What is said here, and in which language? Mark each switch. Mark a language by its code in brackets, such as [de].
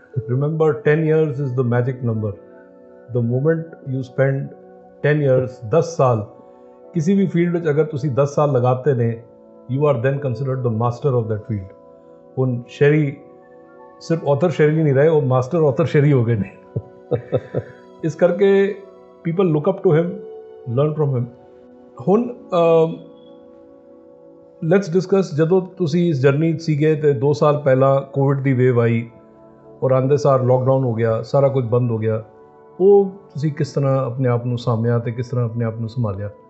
[en] Remember 10 years is the magic number. The moment you spend 10 years [pa] 10 ਸਾਲ ਕਿਸੇ ਵੀ field ਵਿੱਚ ਅਗਰ ਤੁਸੀਂ 10 ਸਾਲ ਲਗਾਤੇ ਨੇ, [en] you are then considered the master of that field. [pa] ਹੁਣ ਸ਼ੈਰੀ ਸਿਰਫ ਆਥਰ ਸ਼ੈਰੀ ਨਹੀਂ ਰਹੇ, ਉਹ ਮਾਸਟਰ ਆਥਰ ਸ਼ੈਰੀ ਹੋ ਗਏ ਨੇ। ਇਸ ਕਰਕੇ [en] people look up to him, learn from him. [pa] ਹੁਣ [en] let's discuss, [pa] ਜਦੋਂ ਤੁਸੀਂ ਇਸ ਜਰਨੀ 'ਚ ਸੀਗੇ ਤੇ 2 ਸਾਲ ਪਹਿਲਾਂ ਕੋਵਿਡ ਦੀ ਵੇਵ ਆਈ ਔਰ ਆਉਂਦੇ ਸਾਰ ਲੋਕਡਾਊਨ ਹੋ ਗਿਆ, ਸਾਰਾ ਕੁਝ ਬੰਦ ਹੋ ਗਿਆ, ਉਹ ਤੁਸੀਂ ਕਿਸ ਤਰ੍ਹਾਂ ਆਪਣੇ ਆਪ ਨੂੰ ਸਾਂਭਿਆ ਤੇ ਕਿਸ ਤਰ੍ਹਾਂ ਆਪਣੇ ਆਪ ਨੂੰ ਸੰਭਾਲਿਆ?